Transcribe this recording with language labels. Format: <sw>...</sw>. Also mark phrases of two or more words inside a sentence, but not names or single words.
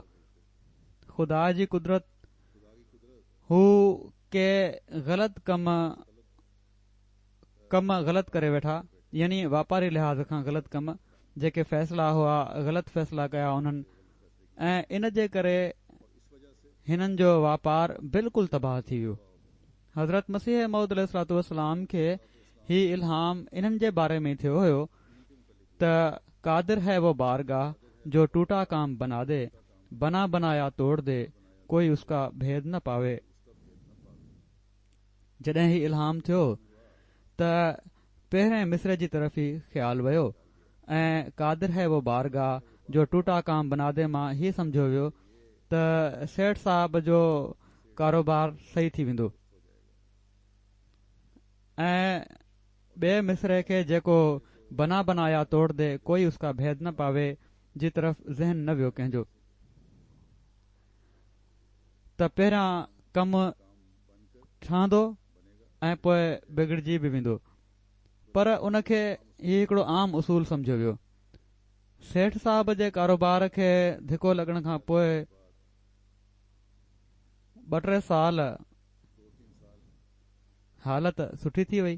<sd>ख़ुदा जी कुदरत, हू के ग़लति कम ग़लति करे वेठा, यानी वापारी लिहाज़ खां ग़लति कम, जेके फ़ैसिला हुआ ग़लति फ़ैसिला कया उन्हनि, ऐं इन जे करे हिननि जो वापार बिल्कुलु तबाह थी वियो। हज़रत मसीह मौद अलैहिस्सलाम खे ही इल्हाम इन्हनि जे बारे में थियो हुयो त</sd> <ur>قادر ہے وہ بارگاہ جو ٹوٹا کام بنا دے، بنا بنایا توڑ دے، کوئی اس کا بھید نہ پاوے.</ur> <sd>जॾहिं ही इल्हाम थियो त पहिरें मिसरे जी तरफ़ ई ख़्यालु वियो ऐं</sd> <ur>قادر ہے وہ بارگاہ جو ٹوٹا کام بنا دے</ur> <sd>मां ही सम्झो वियो त सेठ साहब जो कारोबार सही थी वेंदो ऐं ॿिए मिसरे खे जेको</sd> <ur>بنا بنایا توڑ دے، کوئی اس کا بھید نہ پاوے</ur> <sd>जी तरफ़ ज़हन न वियो कंहिंजो, त पहिरियां कमु ठहंदो ऐं पोइ बिगड़जी बि वेंदो। पर उनखे ही हिकिड़ो आम उसूल सम्झो वियो। सेठ साहब जे कारोबार खे धिको लॻण खां पोइ 2-3 साल हालत सुठी थी वई।</sd>